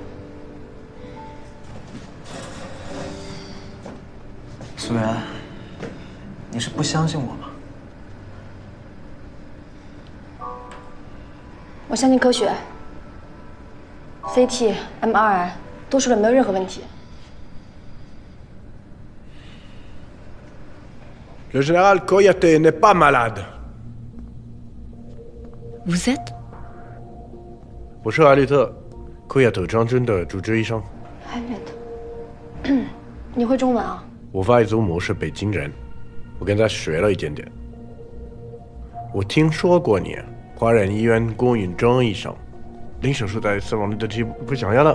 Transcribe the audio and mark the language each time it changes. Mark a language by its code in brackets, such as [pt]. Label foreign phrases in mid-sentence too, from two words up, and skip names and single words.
[zh] 苏媛，你是不相信我吗？我相信科学 ，CT、MRI 都说了没有任何问题。 [fr] Le général Koyate n'est pas malade. Vous êtes [zh] 我是艾略特，库亚特将军的主治医生。艾略特，你会中文啊？我外祖母是北京人，我跟她学了一点点。我听说过你，华人医院龚允中医生，零手术带死亡率的记录不想要了。